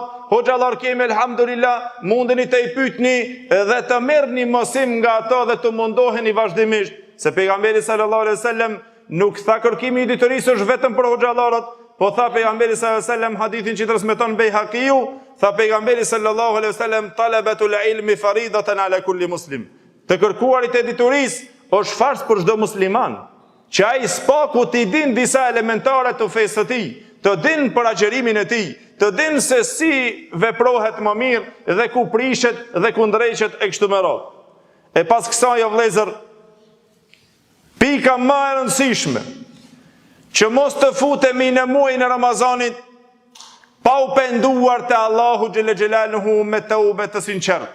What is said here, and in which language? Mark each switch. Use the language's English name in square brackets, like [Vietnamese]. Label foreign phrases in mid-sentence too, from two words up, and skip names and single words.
[Albanian] Hoxhallar kemi elhamdulillah, mundeni të i pyetni dhe të merrni mësim nga ato dhe të mundoheni vazhdimisht, se pejgamberi [Arabic] صلى الله عليه وسلم [Albanian] nuk tha kërkimi i diturisë është vetëm për hoxhallarët, po tha pejgamberi [Arabic] صلى الله عليه وسلم, [Albanian] hadithin që transmeton Bejhaqiu, tha pejgamberi [Arabic] صلى الله عليه وسلم, طلب العلم فريضة على كل مسلم. [Albanian] Të kërkuarit e diturisë është fars për çdo musliman, që ai spaku t'i din disa elementare të fesë të tij, të din për agjerimin e tij, të din se si veprohet më mirë dhe ku prishet dhe ku ndreqet e kështu me radhë. E pas kësaj o vëllezër, pika më e rëndësishme, që mos të futemi në muajin e Ramazanit pa u penduar te Allahu [Arabic] جل جلاله [Albanian] me taube të sinqert.